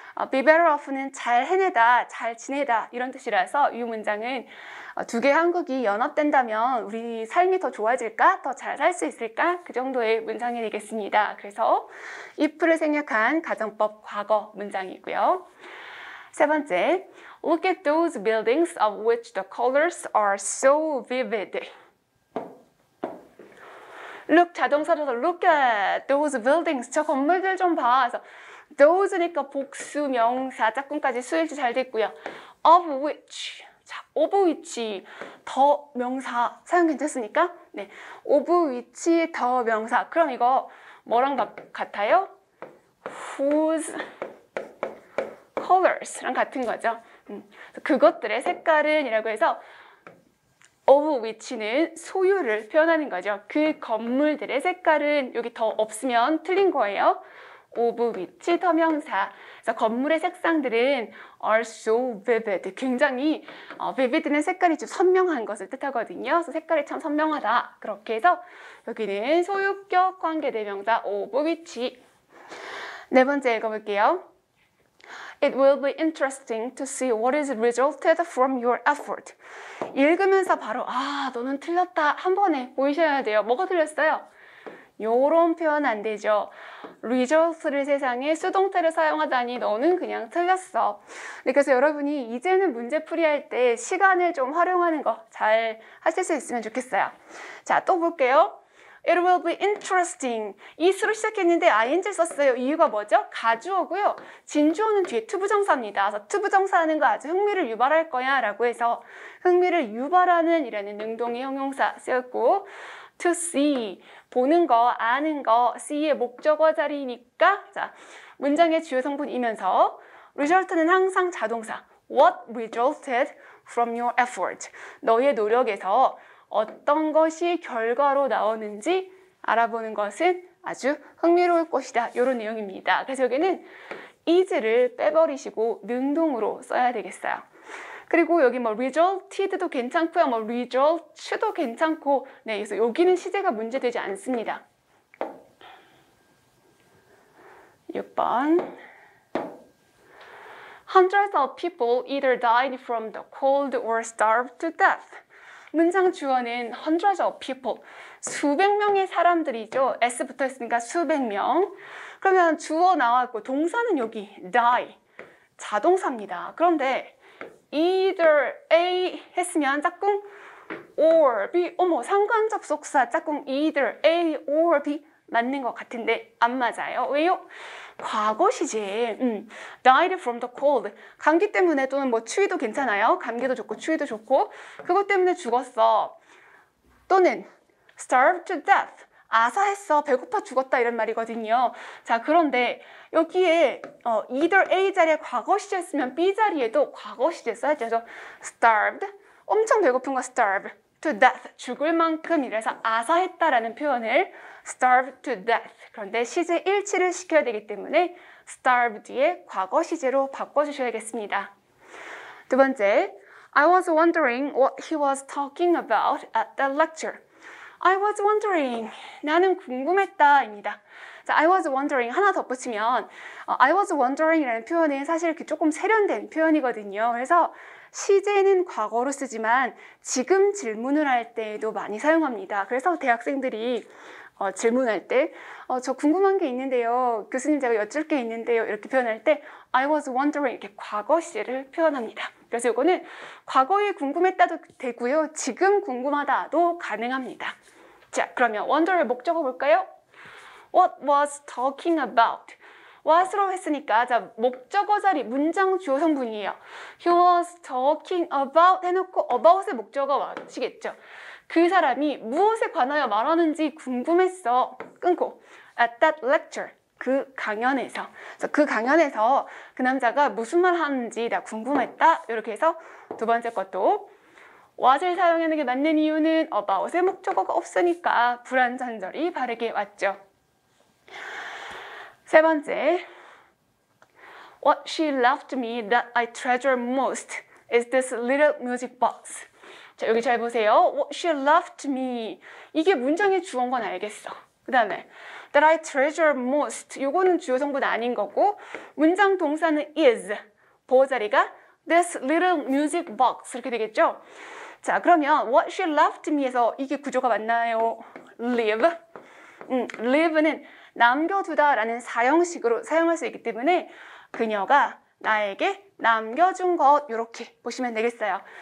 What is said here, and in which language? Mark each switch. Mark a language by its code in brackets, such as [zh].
[en] be better off [ko] 는 잘 해내다, 잘 지내다 이런 뜻이라서 이 문장은 두 개의 한국이 연합된다면 우리 삶이 더 좋아질까? 더 잘 살 수 있을까? 그 정도의 문장이 되겠습니다. 그래서 if를 생략한 가정법 과거 문장이고요. 세 번째, [en] look at those buildings of which the colors are so vivid. [ko] look 자동사라서 [en] look at those buildings [ko] 저 건물들 좀 봐. 그래서 those니까 복수 명사 짝꿍까지 수일치 잘 됐고요. of which 자 of which 더 명사 사용 괜찮습니까? 네, of which 더 명사. 그럼 이거 뭐랑 같아요? whose colors랑 같은 거죠. 그것들의 색깔은 이라고 해서 of which는 소유를 표현하는 거죠. 그 건물들의 색깔은 여기 더 없으면 틀린 거예요. of which 더 명사. 그래서 건물의 색상들은 [en] are so vivid. [ko] 굉장히 vivid는 색깔이 좀 선명한 것을 뜻하거든요. 그래서 색깔이 참 선명하다. 그렇게 해서 여기는 소유격 관계대명사 of which. 네 번째 읽어볼게요. [en] It will be interesting to see what is resulted from your effort. [ko] 읽으면서 바로 너는 틀렸다 한 번에 보이셔야 돼요. 뭐가 틀렸어요? 요런 표현 안 되죠. results를 세상에 수동태를 사용하다니 너는 그냥 틀렸어. 네, 그래서 여러분이 이제는 문제 풀이할 때 시간을 좀 활용하는 거 잘 하실 수 있으면 좋겠어요. 자, 또 볼게요. [en] It will be interesting. [ko] 이수로 시작했는데 ing 썼어요. 이유가 뭐죠? 가주어고요. 진주어는 뒤에 투부정사입니다. 그래서 투부정사하는 거 아주 흥미를 유발할 거야 라고 해서 흥미를 유발하는 이라는 능동의 형용사 쓰였고 to see, 보는 거, 아는 거, see의 목적어 자리니까 자, 문장의 주요 성분이면서 result는 항상 자동사. [en] What resulted from your effort? [ko] 너의 노력에서 어떤 것이 결과로 나오는지 알아보는 것은 아주 흥미로울 것이다. 이런 내용입니다. 그래서 여기는 is를 빼버리시고 능동으로 써야 되겠어요. 그리고 여기 뭐 resulted도 괜찮고요. 뭐 results도 괜찮고 네, 그래서 여기는 시제가 문제되지 않습니다. 6번 [en] Hundreds of people either died from the cold or starved to death. [ko] 문장 주어는 hundreds of people, 수백 명의 사람들이죠. S 붙어 있으니까 수백 명. 그러면 주어 나왔고 동사는 여기 die, 자동사입니다. 그런데 either A 했으면 짝꿍 or B, 어머 상관접속사 짝꿍 either A or B 맞는 것 같은데 안 맞아요. 왜요? 과거 시제 [en] died from the cold [ko] 감기 때문에 또는 뭐 추위도 괜찮아요. 감기도 좋고 추위도 좋고 그것 때문에 죽었어. 또는 [en] starved to death [ko] 아사했어. 배고파 죽었다 이런 말이거든요. 자 그런데 여기에 either A 자리에 과거 시제 쓰면 B 자리에도 과거 시제 써야죠. 그래서 starved 엄청 배고픈 거 starve to death 죽을 만큼 이래서 아사했다라는 표현을 [en] starved to death [ko] 그런데 시제 일치를 시켜야 되기 때문에 starve 뒤에 과거 시제로 바꿔주셔야겠습니다. 두 번째 [en] I was wondering what he was talking about at the lecture. I was wondering [ko] 나는 궁금했다입니다. 자, [en] I was wondering [ko] 하나 덧붙이면 I was wondering이라는 표현은 사실 조금 세련된 표현이거든요. 그래서 시제는 과거로 쓰지만 지금 질문을 할 때에도 많이 사용합니다. 그래서 대학생들이 질문할 때 저 궁금한 게 있는데요. 교수님 제가 여쭐 게 있는데요. 이렇게 표현할 때 [en] I was wondering [ko] 이렇게 과거 시제를 표현합니다. 그래서 이거는 과거에 궁금했다도 되고요. 지금 궁금하다도 가능합니다. 자, 그러면 wonder의 목적어 볼까요? [en] What was talking about? [ko] what으로 했으니까 자 목적어 자리 문장 주어 성분이에요. [en] He was talking about [ko] 해놓고 about의 목적어 와시겠죠. 그 사람이 무엇에 관하여 말하는지 궁금했어. 끊고 [en] at that lecture [ko] 그 강연에서 그래서 그 강연에서 그 남자가 무슨 말 하는지 나 궁금했다. 이렇게 해서 두 번째 것도 what을 사용하는 게 맞는 이유는 about의 목적어가 없으니까 불완전절이 바르게 왔죠. 세 번째, [en] What she left me that I treasure most is this little music box. [ko] 자, 여기 잘 보세요. [en] What she left me. [ko] 이게 문장의 주어인 건 알겠어. 그 다음에 [en] that I treasure most. [ko] 요거는 주어 성분 아닌 거고 문장 동사는 is. 보호 자리가 [en] this little music box [ko] 이렇게 되겠죠. 자, 그러면 [en] what she left me [ko] 에서 이게 구조가 맞나요? [en] live. [ko] live는 남겨두다라는 사형식으로 사용할 수 있기 때문에 그녀가 나에게 남겨준 것 이렇게 보시면 되겠어요.